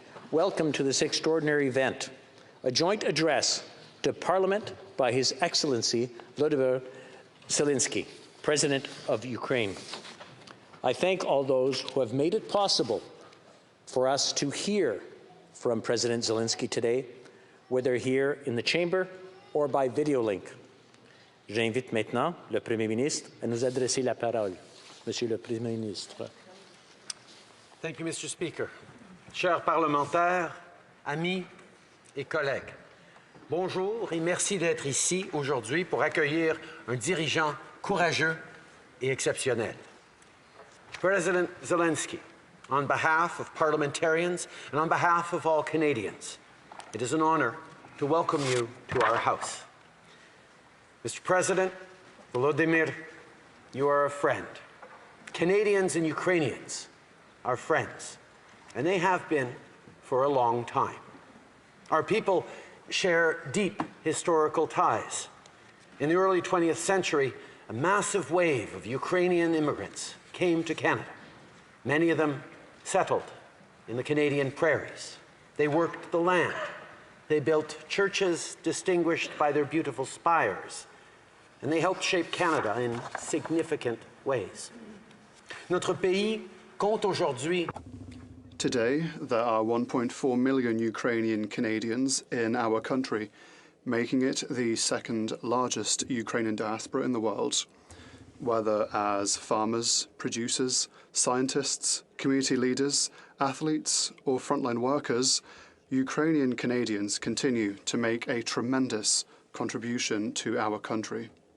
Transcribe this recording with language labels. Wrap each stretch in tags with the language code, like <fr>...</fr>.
<en>Welcome to this extraordinary event, a joint address to Parliament by His Excellency Volodymyr Zelensky, President of Ukraine. I thank all those who have made it possible for us to hear from President Zelensky today, whether here in the chamber or by video link.</en> <fr>J'invite maintenant le Premier ministre à nous adresser la parole. Monsieur le Premier ministre.</fr> <en>Thank you, Mr. Speaker.</en> <fr>Chers parlementaires, amis et collègues, bonjour et merci d'être ici aujourd'hui pour accueillir un dirigeant courageux et exceptionnel.</fr> <en>President Zelensky, on behalf of parliamentarians and on behalf of all Canadians, it is an honor to welcome you to our House. Mr. President, Volodymyr, you are a friend. Canadians and Ukrainians are friends, and they have been for a long time. Our people share deep historical ties. In the early 20th century, a massive wave of Ukrainian immigrants came to Canada. Many of them settled in the Canadian prairies. They worked the land. They built churches distinguished by their beautiful spires. And they helped shape Canada in significant ways.</en> <fr>Notre pays compte aujourd'hui.</fr> <en>Today, there are 1.4 million Ukrainian Canadians in our country, making it the second largest Ukrainian diaspora in the world. Whether as farmers, producers, scientists, community leaders, athletes, or frontline workers, Ukrainian Canadians continue to make a tremendous contribution to our country.</en>